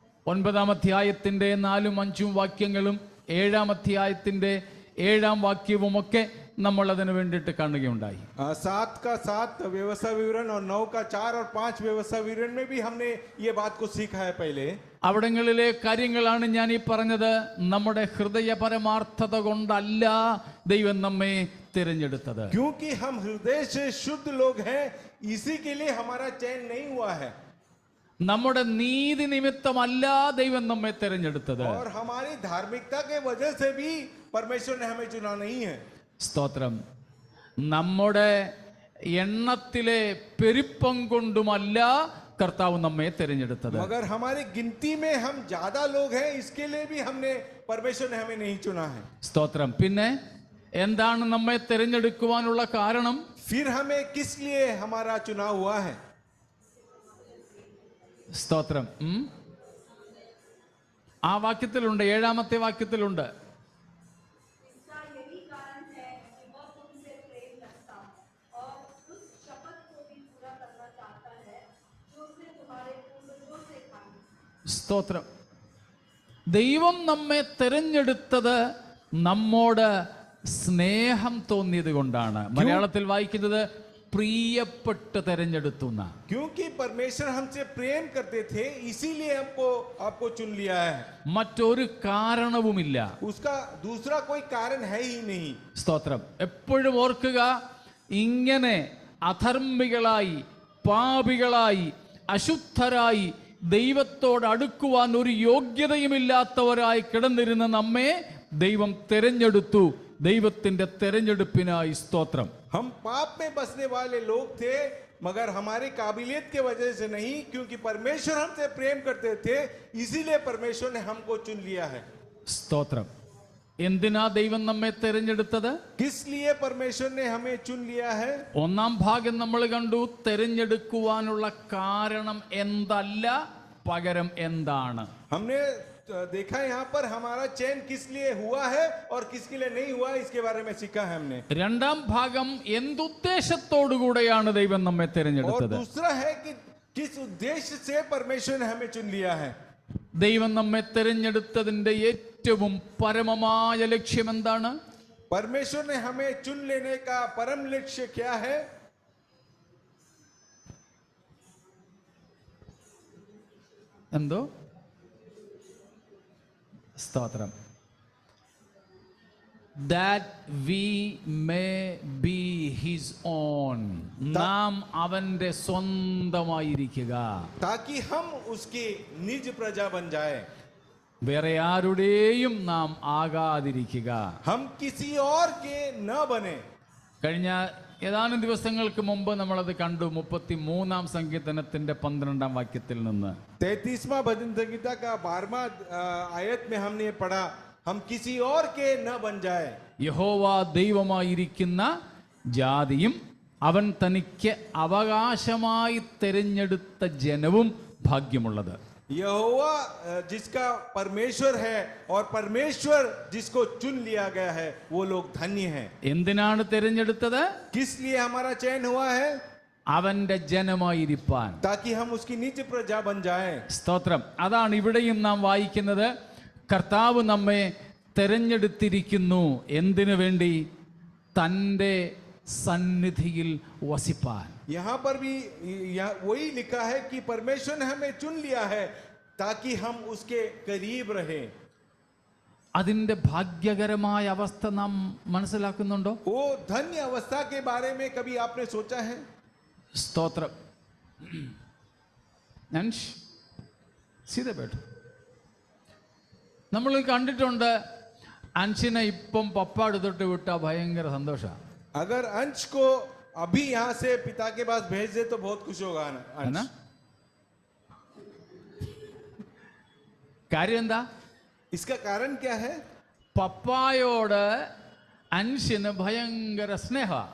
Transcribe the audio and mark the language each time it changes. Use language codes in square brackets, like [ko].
[ml] 9-ാം അധ്യായത്തിന്റെ 4-5 വാക്യങ്ങളും 7-ാം അധ്യായത്തിന്റെ 7-ാം വാക്യവും ഒക്കെ നമ്മൾ അതിനു വേണ്ടിയിട്ട് കാണുകയുണ്ടായി. [hi] 7 का 7 व्यवस्था विवरण और 9 का 4 और 5 व्यवस्था विवरण में भी हमने ये बात को सीखा है पहले. [ml] അവിടങ്ങളിലെ കാര്യങ്ങളാണ് ഞാൻ ഈ പറഞ്ഞത്. നമ്മുടെ ഹൃദയപരമാർത്ഥത കൊണ്ടല്ല ദൈവം നമ്മെ തിരഞ്ഞെടുത്തത്. [hi] क्योंकि हम हृदय से शुद्ध लोग हैं इसी के लिए हमारा चयन नहीं हुआ है. [ml] നമ്മുടെ നീതി നിമിത്തമല്ല ദൈവം നമ്മെ തെരഞ്ഞെടുത്തത്. [hi] और हमारी धार्मिकता के वजह से भी परमेश्वर ने हमें चुना नहीं है. [ml] സ്തോത്രം. നമ്മുടെ എണ്ണത്തിലെ പെരുപ്പം കൊണ്ടുമല്ല കർത്താവ് നമ്മെ തെരഞ്ഞെടുത്തത്. [hi] मगर हमारी गिनती में हम ज्यादा लोग हैं, इसके लिए भी हमने परमेश्वर ने हमें नहीं चुना है. [ml] സ്തോത്രം. പിന്നെ എന്താണ് നമ്മെ തെരഞ്ഞെടുക്കുവാനുള്ള കാരണം? [hi] फिर हमें किस लिए हमारा चुनाव हुआ है? [ml] സ്തോത്രം. ആ വാക്യത്തിലുണ്ട്, 7-ാമത്തെ വാക്യത്തിലുണ്ട്. [hi] इसका यही कारण है कि वह तुमसे प्रेम रखता और उस शपथ को भी पूरा करना चाहता है जो उसने तुम्हारे पूर्वजों से खाई. [ml] സ്തോത്രം. ദൈവം നമ്മെ തെരഞ്ഞെടുത്തത് നമ്മോട് സ്നേഹം തോന്നിയത് കൊണ്ടാണ്. മലയാളത്തിൽ വായിക്കുന്നത് പ്രിയപ്പെട്ട് തെരഞ്ഞെടുത്തുന്ന. [hi] क्योंकि परमेश्वर हमसे प्रेम करते थे, इसीलिए आपको चुन लिया है. [ml] മറ്റൊരു കാരണവുമില്ല. [hi] उसका दूसरा कोई कारण है ही नहीं. [ml] സ്തോത്രം. എപ്പോഴും ഓർക്കുക, ഇങ്ങനെ അധർമ്മികളായി, പാപികളായി, അശുദ്ധരായി, ദൈവത്തോട് അടുക്കുവാൻ ഒരു യോഗ്യതയുമില്ലാത്തവരായി കിടന്നിരുന്ന നമ്മെ ദൈവം തെരഞ്ഞെടുത്തു. ദൈവത്തിന്റെ തെരഞ്ഞെടുപ്പിനായി സ്തോത്രം. [hi] हम पाप में बसने वाले लोग थे, मगर हमारी काबिलियत के वजह से नहीं, क्योंकि परमेश्वर हमसे प्रेम करते थे, इसीलिए परमेश्वर ने हमको चुन लिया है. [ml] സ്തോത്രം. എന്തിനാ ദൈവം നമ്മെ തെരഞ്ഞെടുത്തത്? [hi] किस लिए परमेश्वर ने हमें चुन लिया है? [ml] ഒന്നാം ഭാഗം നമ്മൾ കണ്ടു. തെരഞ്ഞെടുക്കുവാനുള്ള കാരണം എന്തല്ല, പകരം എന്താണ്. [hi] हमने देखा यहाँ पर हमारा चयन किस लिए हुआ है और किसके लिए नहीं हुआ, इसके बारे में सीखा है हमने. [ml] രണ്ടാം ഭാഗം എന്തുദ്ദേശത്തോടുകൂടെയാണ് ദൈവം നമ്മെ [hi] और [ml] തെരഞ്ഞെടുത്തത്. [hi] दूसरा है कि किस उद्देश्य से परमेश्वर ने हमें चुन लिया है. [ml] ദൈവം നമ്മെ തെരഞ്ഞെടുത്തതിന്റെ ഏറ്റവും പരമമായ ലക്ഷ്യം എന്താണ്? [hi] परमेश्वर ने हमें चुन लेने का परम लक्ष्य क्या है? [ml] എന്തോ? സ്തോത്രം. [en] that we may be his own. [ml] നാം അവന്റെ സ്വന്തമായിരിക്കുക. [hi] ताकि हम उसकी निज प्रजा बन जाए. [ml] വേറെ ആരുടെയും നാം ആകാതിരിക്കുക. [hi] हम किसी और के न बने. [ml] കഴിഞ്ഞ ഏതാനും ദിവസങ്ങൾക്ക് മുമ്പ് നമ്മളത് കണ്ടു. 33-ാം സങ്കീർത്തനത്തിന്റെ 12-ാം വാക്യത്തിൽ നിന്ന്. [hi] 33वां भजन संहिता का 12वां आयत में हमने पढ़ा, हम किसी और के न बन जाए. [ml] യഹോവ ദൈവമായിരിക്കുന്ന ജാതിയും അവൻ തനിക്ക് അവകാശമായി തെരഞ്ഞെടുത്ത ജനവും ഭാഗ്യമുള്ളത്. [hi] यहोवा जिसका परमेश्वर है और परमेश्वर जिसको चुन लिया गया है, वो लोग धन्य हैं. [ml] എന്തിനാണ് തെരഞ്ഞെടുത്തത്? [hi] किस लिए हमारा चयन हुआ है? [ml] അവന്റെ ജനമായിരിക്കാൻ. [hi] ताकि हम उसकी निज प्रजा बन जाए. [ml] സ്തോത്രം. അതാണ് ഇവിടെയും നാം വായിക്കുന്നത്. കർത്താവ് നമ്മെ തെരഞ്ഞെടുത്തിരിക്കുന്നു. എന്തിനു വേണ്ടി? തൻ്റെ സന്നിധിയിൽ വസിപ്പാൻ. [hi] यहाँ पर भी वही लिखा है कि परमेश्वर ने हमें चुन लिया है ताकि हम उसके करीब रहे. [ml] അതിന്റെ ഭാഗ്യകരമായ അവസ്ഥ നാം മനസ്സിലാക്കുന്നുണ്ടോ? [hi] वो धन्य अवस्था के बारे में कभी आपने सोचा है? [ml] സ്തോത്രം. സീതപേട്ടു നമ്മൾ കണ്ടിട്ടുണ്ട്. അൻഷിനെ ഇപ്പം പപ്പ എടുത്തിട്ട് വിട്ട ഭയങ്കര സന്തോഷമാണ്. [hi] अगर अंश को अभी यहाँ से पिता के पास भेज दे तो बहुत खुश होगा अंश. [ml] കാര്യം എന്താ? [hi] इसका कारण क्या है? [ml] പപ്പായോട് അൻഷിന് ഭയങ്കര സ്നേഹ.